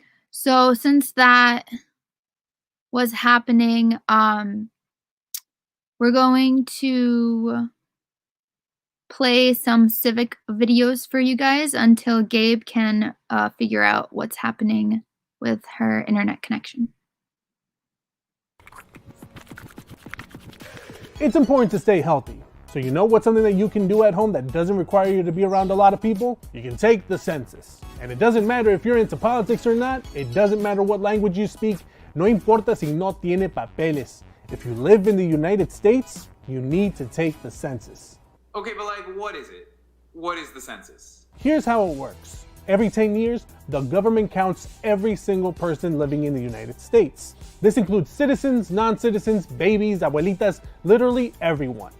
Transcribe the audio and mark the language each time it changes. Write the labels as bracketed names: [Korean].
[English] So since that was happening, we're going to play some civic videos for you guys until Gabe can figure out what's happening with her internet connection. It's important to stay healthy. So you know what's something that you can do at home that doesn't require you to be around a lot of people? You can take the census. And it doesn't matter if you're into politics or not. It doesn't matter what language you speak. [Spanish] No importa si no tiene papeles. [English] If you live in the United States, you need to take the census. Okay, but like, what is it? What is the census? Here's how it works. Every 10 years, the government counts every single person living in the United States. This includes citizens, non-citizens, babies, abuelitas, literally everyone.